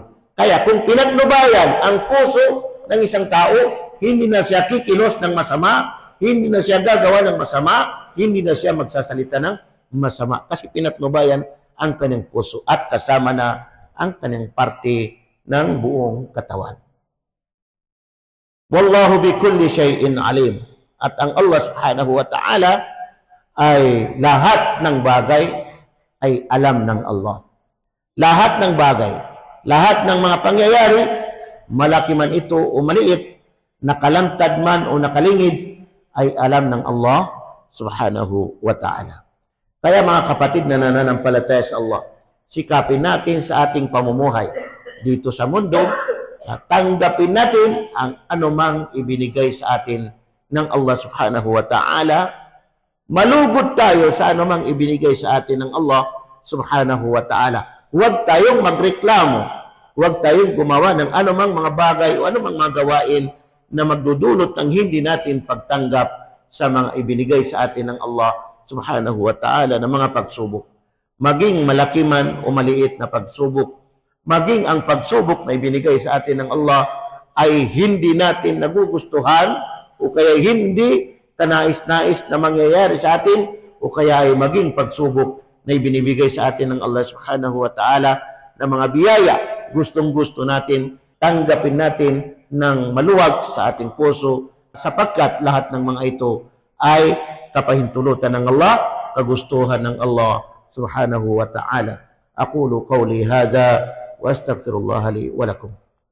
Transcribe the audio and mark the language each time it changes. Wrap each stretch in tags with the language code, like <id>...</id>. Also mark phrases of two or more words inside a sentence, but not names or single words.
<tl>Kaya kung pinatnubayan ang puso ng isang tao, hindi na siya kikilos ng masama, hindi na siya gagawa ng masama, hindi na siya magsasalita ng masama. Kasi pinatnubayan ang kanyang puso at kasama na ang kanyang parte ng buong katawan.</tl> <ar>والله بكل شيء عليم.</ar> <tl>At ang Allah</tl> <ar>سبحانه وتعالى</ar> <tl>ay lahat ng bagay ay alam ng Allah. Lahat ng bagay, lahat ng mga pangyayari, malaki man ito o maliit, nakalantad man o nakalingid, ay alam ng Allah</tl> <ar>سبحانه وتعالى.</ar> <tl>Kaya mga kapatid na nananampalataya sa Allah, sikapin natin sa ating pamumuhay dito sa mundo, tanggapin natin ang anumang ibinigay sa atin ng Allah</tl> <ar>سبحانه وتعالى</ar> <tl>malugod tayo sa anumang ibinigay sa atin ng Allah</tl> <ar>سبحانه وتعالى.</ar> <tl>Huwag tayong magreklamo. Huwag tayong gumawa ng anumang mga bagay o anumang mga gawain na magdudulot ng hindi natin pagtanggap sa mga ibinigay sa atin ng Allah</tl> <ar>سبحانه وتعالى</ar> <tl>ng mga pagsubok. Maging malaki man o maliit na pagsubok, maging ang pagsubok na ibinigay sa atin ng Allah ay hindi natin nagugustuhan o kaya hindi kanais-nais na mangyayari sa atin o kaya ay maging pagsubok na ibinibigay sa atin ng Allah</tl> <ar>سبحانه وتعالى</ar> <tl>na mga biyaya, gustong-gusto natin, tanggapin natin ng maluwag sa ating puso sapagkat lahat ng mga ito ay kapahintulutan ng Allah, kagustuhan ng Allah</tl> <ar>سبحانه وتعالى. أقول قولي هذا وأستغفر الله لي ولكم.</ar>